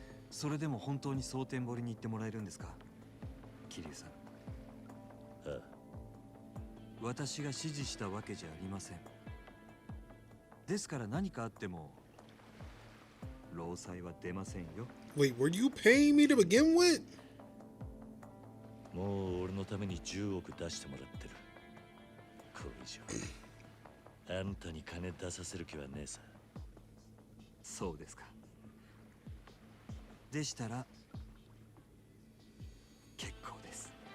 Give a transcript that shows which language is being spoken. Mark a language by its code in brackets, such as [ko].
[ja] それでも本当に蒼天堀に行ってもらえるんですか、桐生さん。ああ、私が指示したわけじゃありません。ですから何かあっても労災は出ませんよ。 [en] Wait, were you paying me to begin with? [ja] もう俺のために10億出してもらってる。これ以上あんたに金出させる気はねえさ。そうですか。でしたら結構です。